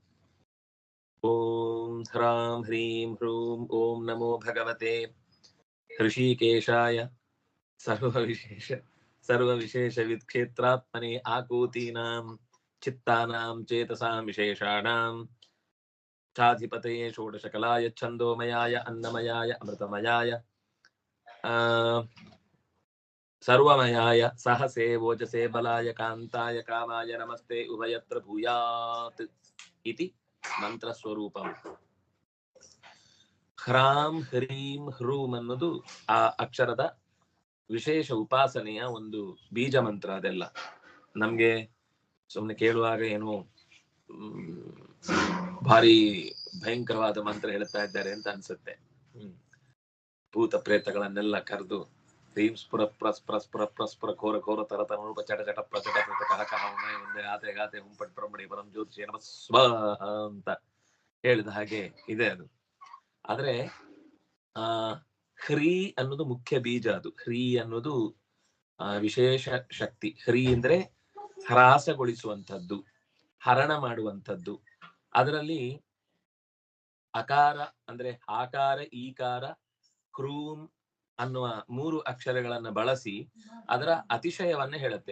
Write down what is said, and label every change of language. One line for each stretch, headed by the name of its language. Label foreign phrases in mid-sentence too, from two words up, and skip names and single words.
Sanskrit: ॐ ह्रां ह्रीं ह्रूं ॐ नमो भगवते ऋषिकेशाय सर्वविशेषवित्क्षेत्रात्मने आकूतीनां चित्तानां चेतसां विशेषाणां चाधिपतये षोडशकलाय छन्दोमयाय अन्नमयाय अमृतमयाय सर्वमयाय सहसे वोचसे बलाय कान्ताय कामाय नमस्ते उभयत्र भूयात् इति ಮಂತ್ರಸ್ವರೂಪಂ. ಹ್ರಾಂ ಹ್ರೀಂ ಹ್ರೂಂ
Kannada: ಅನ್ನೋದು ಆ ಅಕ್ಷರದ ವಿಶೇಷ ಉಪಾಸನೆಯ ಒಂದು ಬೀಜ ಮಂತ್ರ. ಅದೆಲ್ಲ ನಮ್ಗೆ ಸುಮ್ಮನೆ ಕೇಳುವಾಗ ಏನೋ ಭಾರಿ ಭಯಂಕರವಾದ ಮಂತ್ರ ಹೇಳ್ತಾ ಇದ್ದಾರೆ ಅಂತ ಅನ್ಸುತ್ತೆ. ಭೂತ ಪ್ರೇತಗಳನ್ನೆಲ್ಲ ಕರೆದು
Sanskrit: ಹ್ರೀಂ ಸ್ಫುರ ಪ್ರಸ್ಫುರ ಸ್ಫುರ ಪ್ರಸ್ಫುರ ಘೋರ ಘೋರ ತರ ತನೂಪ ಚಟ ಚಟ ಪ್ರಚಟ ಕಹ ಕಹ ಒಂದೇ ಆತೆ ಗಾತೆ ಹುಂಪಟ್ ಬ್ರಹ್ಮಣಿ ಪರಂ ಜ್ಯೋತಿಷೇ ನಮಃ ಸ್ವಾಹ
Kannada: ಅಂತ ಹೇಳಿದ ಹಾಗೆ ಇದೆ ಅದು. ಆದ್ರೆ ಹ್ರೀ ಅನ್ನೋದು ಮುಖ್ಯ ಬೀಜ. ಅದು ಹ್ರೀ ಅನ್ನೋದು ವಿಶೇಷ ಶಕ್ತಿ. ಹ್ರೀ ಅಂದ್ರೆ ಹ್ರಾಸಗೊಳಿಸುವಂಥದ್ದು, ಹರಣ ಮಾಡುವಂಥದ್ದು. ಅದರಲ್ಲಿ ಅಕಾರ ಅಂದ್ರೆ ಆಕಾರ, ಈಕಾರ, ಕ್ರೂಂ ಅನ್ನುವ 3 ಅಕ್ಷರಗಳನ್ನ ಬಳಸಿ ಅದರ ಅತಿಶಯವನ್ನ ಹೇಳುತ್ತೆ.